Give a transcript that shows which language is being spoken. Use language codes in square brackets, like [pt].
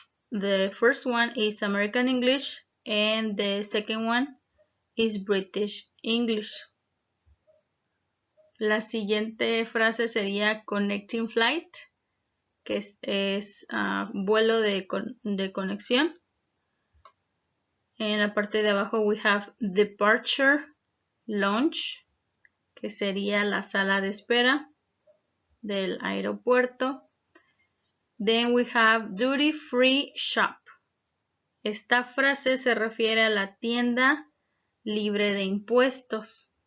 [en] The first one is American English and the second one is British English. [es] La siguiente frase sería [en] connecting flight, [es] que es vuelo de conexión. En la parte de abajo [en] we have departure lounge, [es] que sería la sala de espera del aeropuerto. [en] Then we have duty free shop. [es] Esta frase se refiere a la tienda libre de impuestos.